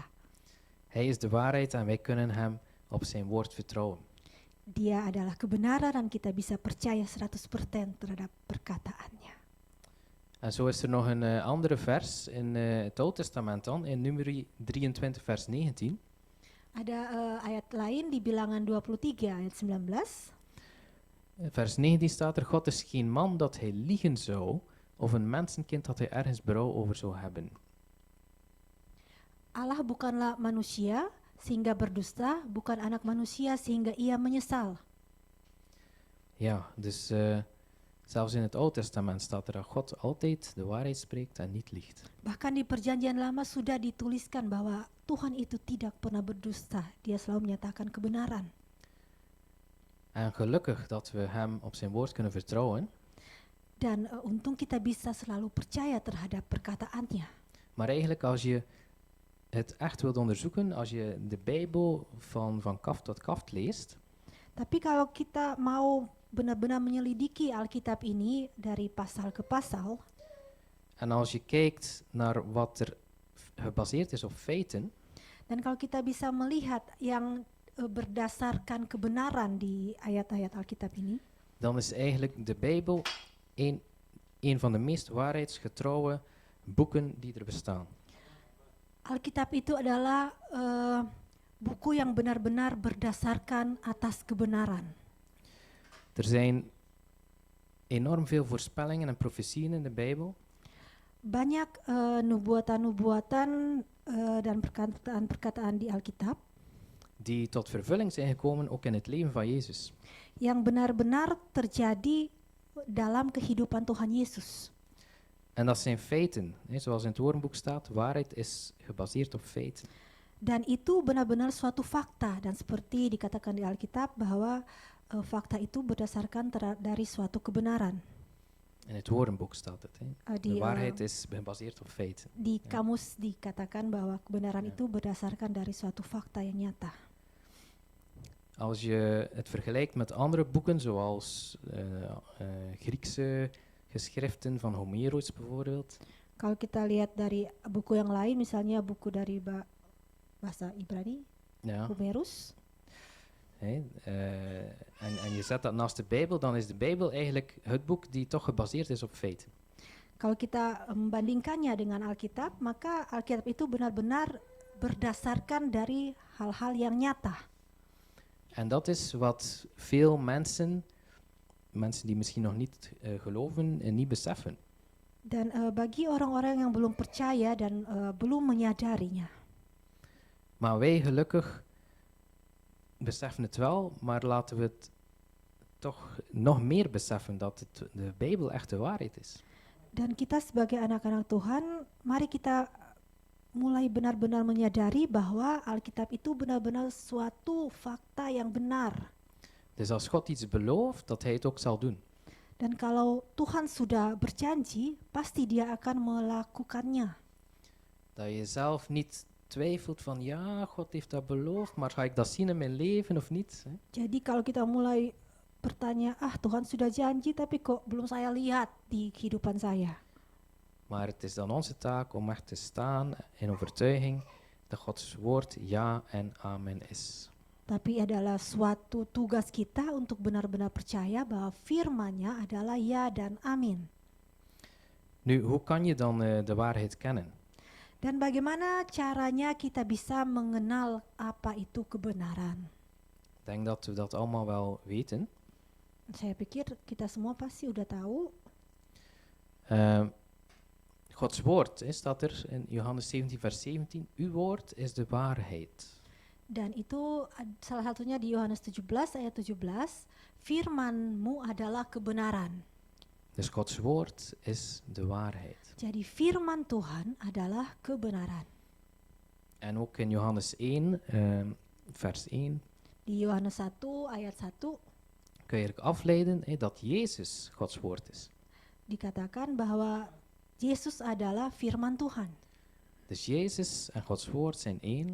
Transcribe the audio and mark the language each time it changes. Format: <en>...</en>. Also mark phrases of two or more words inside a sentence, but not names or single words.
<nl>Hij is de waarheid en wij kunnen hem op zijn woord vertrouwen.</nl> <id>Dia adalah kebenaran dan kita bisa percaya 100% terhadap perkataannya.</id> <nl>En zo is er nog een andere vers in het Oude Testament dan, in Numeri 23 vers 19.</nl> <id>Ada ayat lain di Bilangan 23 ayat 19.</id> <nl>Vers 19 staat er, God is geen man dat hij liegen zou, of een mensenkind dat hij ergens berouw over zou hebben.</nl> <id>Allah bukanlah manusia sehingga berdusta, bukan anak manusia sehingga ia menyesal.</id> <nl>Ja, dus zelfs in het Oude Testament staat er dat God altijd de waarheid spreekt en niet liegt.</nl> <id>Bahkan di perjanjian lama sudah dituliskan bahwa Tuhan itu tidak pernah berdusta, dia selalu menyatakan kebenaran.</id> <nl>En gelukkig dat we hem op zijn woord kunnen vertrouwen.</nl> <id>Dan untung kita bisa selalu percaya terhadap perkataannya.</id> <nl>Maar eigenlijk als je het echt wilt onderzoeken, als je de Bijbel van kaft tot kaft leest,</nl> <id>Tapi kalau kita mau benar-benar menyelidiki Alkitab ini dari pasal ke pasal,</id> <nl>en als je kijkt naar wat er gebaseerd is op feiten,</nl> <id>dan kalau kita bisa melihat yang berdasarkan kebenaran di ayat-ayat Alkitab ini,</id> <nl>dan is eigenlijk de Bijbel een van de meest waarheidsgetrouwe boeken die er bestaan.</nl> <id>Alkitab itu adalah buku yang benar-benar berdasarkan atas kebenaran.</id> <nl>Er zijn enorm veel voorspellingen en profetieën in de Bijbel.</nl> <id>Banyak nubuatan-nubuatan dan perkataan-perkataan di Alkitab</id> <nl>Die tot vervulling zijn gekomen ook in het leven van Jezus.</nl> <id>yang benar-benar terjadi dalam kehidupan Tuhan Yesus.</id> <nl>En dat zijn feiten, zoals in het woordenboek staat, waarheid is gebaseerd op feiten.</nl> <id>Dan itu benar-benar suatu fakta, dan seperti dikatakan di Alkitab bahwa fakta itu berdasarkan dari suatu kebenaran.</id> <nl>In het woordenboek staat het. De Die, waarheid is gebaseerd op feiten.</nl> <id>Di kamus dikatakan bahwa kebenaran itu berdasarkan dari suatu fakta yang nyata.</id> <nl>Als je het vergelijkt met andere boeken, zoals Griekse geschriften van Homerus bijvoorbeeld,</nl> <id>Kalau kita lihat dari buku yang lain, misalnya buku dari bahasa Ibrani,</id> <nl>ja, Homerus, en je zet dat naast de Bijbel, dan is de Bijbel eigenlijk het boek die toch gebaseerd is op feiten.</nl> <id>kalau kita membandingkannya dengan Alkitab, maka Alkitab itu benar-benar berdasarkan dari hal-hal yang nyata.</id> <nl>En dat is wat veel mensen die misschien nog niet geloven, niet beseffen.</nl> <id>Dan bagi orang-orang yang belum percaya dan belum menyadarinya.</id> <nl>Maar wij gelukkig beseffen het wel, maar laten we het toch nog meer beseffen dat de Bijbel echt de waarheid is.</nl> <id>Dan kita sebagai anak-anak Tuhan, mari kita mulai benar-benar menyadari bahwa Alkitab itu benar-benar suatu fakta yang benar.</id> <nl>Dus als God iets belooft, dat hij het ook zal doen.</nl> <id>Dan kalau Tuhan sudah berjanji, pasti dia akan melakukannya.</id> <nl>Dat je zelf niet twijfelt van ja, God heeft dat beloofd, maar ga ik dat zien in mijn leven of niet?</nl> <id>Jadi kalau kita mulai bertanya, Tuhan sudah janji tapi kok belum saya lihat di kehidupan saya.</id> <nl>Maar het is dan onze taak om echt te staan in overtuiging dat Gods woord ja en amen is.</nl> <id>Tapi adalah suatu tugas kita untuk benar-benar percaya bahwa firman-Nya adalah ya dan amin.</id> <nl>Nu, hoe kan je dan de waarheid kennen?</nl> <id>Dan bagaimana caranya kita bisa mengenal apa itu kebenaran?</id> <nl>Ik denk dat we dat allemaal wel weten.</nl> <id>Saya pikir kita semua pasti udah tahu.</id> <nl>Gods woord, staat er in Johannes 17 vers 17. Uw woord is de waarheid.</nl> <id>Dan itu salah satunya di Yohanes 17 ayat 17. Firman-Mu adalah kebenaran.</id> <nl>Dus Gods woord is de waarheid.</nl> <id>Jadi firman Tuhan adalah kebenaran.</id> <nl>En ook in Johannes 1 vers 1.</nl> <id>Di Yohanes 1 ayat 1</id> <nl>kun je eigenlijk afleiden dat Jezus Gods woord is.</nl> <id>dikatakan bahwa Yesus adalah firman Tuhan.</id> <nl>Dus Jezus en Gods woord zijn één.</nl>